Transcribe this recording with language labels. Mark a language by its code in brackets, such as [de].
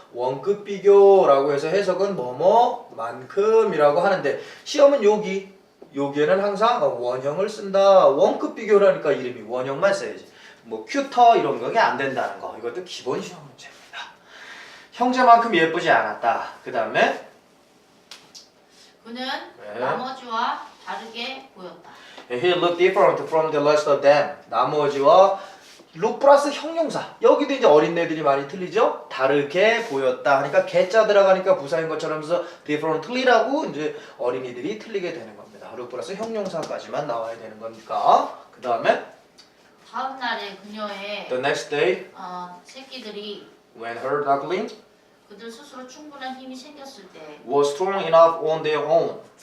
[ko] 원급 비교라고 해서 해석은 뭐뭐만큼이라고 하는데 시험은 여기에는 항상 원형을 쓴다. 원급 비교라니까 이름이 원형만 써야지. 뭐 큐터 이런 거게 안 된다는 거. 이것도 기본 시험 문제입니다. 형제만큼 예쁘지 않았다. 그 다음에 그는 나머지와 다르게 보였다. [en] He looked different from the rest of them. [ko] 나머지와 look 플러스 형용사. 여기도 이제 어린애들이 많이 틀리죠? 다르게 보였다 하니까 개자 들어가니까 부사인 것처럼 해서 differently라고 이제 어린이들이 틀리게 되는 겁니다. look 플러스 형용사까지만 나와야 되는 거니까. 그 다음에 다음 날에 그녀의 [en] the next day [ko] 새끼들이 [en] when her duckling [ko] 그들 스스로 충분한 힘이 생겼을 때 [en] was strong enough on their own.